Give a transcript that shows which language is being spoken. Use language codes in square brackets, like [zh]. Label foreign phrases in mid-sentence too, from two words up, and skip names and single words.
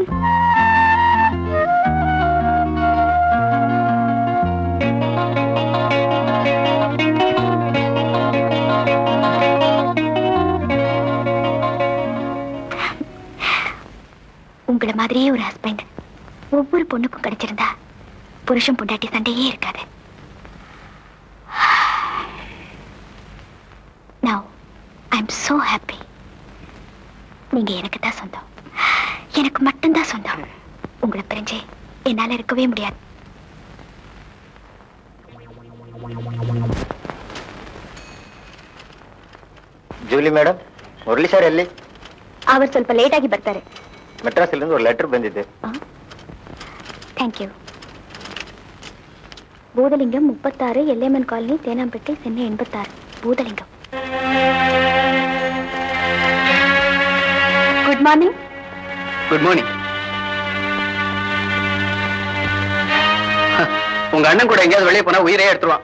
[ta] உங்களை மாதிரியே ஒரு ஹஸ்பண்ட் ஒவ்வொரு பொண்ணுக்கும் கிடைச்சிருந்தா புருஷன் பொண்டாட்டி சண்டையே இருக்காது. [en] Now I'm so happy. [ta] நீங்க எனக்கு தான் சொந்தம், எனக்கு மட்டும்தான் சொந்தம். உங்களை பிரிஞ்சு என்னால இருக்கவே முடியாது. [kn] ಜೂಲಿ ಮೇಡಮ್, ಮುರಳಿ ಸರ್ ಎಲ್ಲಿ? அவர் ಸ್ವಲ್ಪ ಲೇಟ್ ಆಗಿ ಬರ್ತಾರೆ. ಮೆಡ್ರಾಸ್ನಿಂದ ಒಂದು ಲೆಟರ್ ಬಂದಿದೆ. [en] thank you. [ta] பூதலிங்கம் 36, எல்லைமன் காலனி, தேனாம்பேட்டை, சென்னை 86. பூதலிங்கம். [en] good morning. good morning. [ta] உங்க அண்ணன் கூட எங்கேயாவது வெளியே போனா உயிரே எடுத்துருவான்.